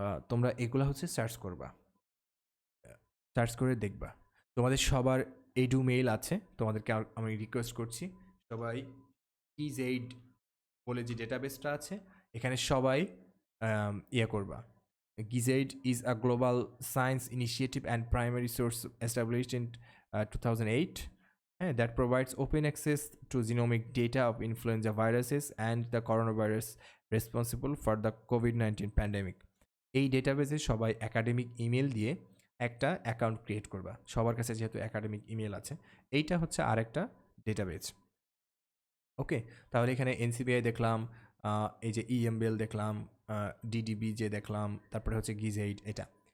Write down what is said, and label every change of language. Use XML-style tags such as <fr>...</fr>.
<bn>তোমরা এগুলো হচ্ছে সার্চ করবা, সার্চ করে দেখবা। তোমাদের সবার এডু মেইল আছে, তোমাদেরকে আমি রিকোয়েস্ট করছি সবাই ইজেইড বলে যে ডেটাবেসটা আছে এখানে সবাই করবা।</bn> <en>GIZAID is a global science initiative and primary source established in 2008 that provides open access to genomic data of influenza viruses and the coronavirus responsible for the COVID-19 pandemic.</en> <bn>এই ডেটাবেসে সবাই একাডেমিক ইমেল দিয়ে একটা account create করবা, সবার কাছে যেহেতু academic email আছে। এইটা হচ্ছে আরেকটা ডেটাবেস। ওকে, তাহলে এখানে NCBI দেখলাম, এই যে EMBL দেখলাম, DDBজে দেখলাম, তারপরে হচ্ছে GIZAID এটা।</bn>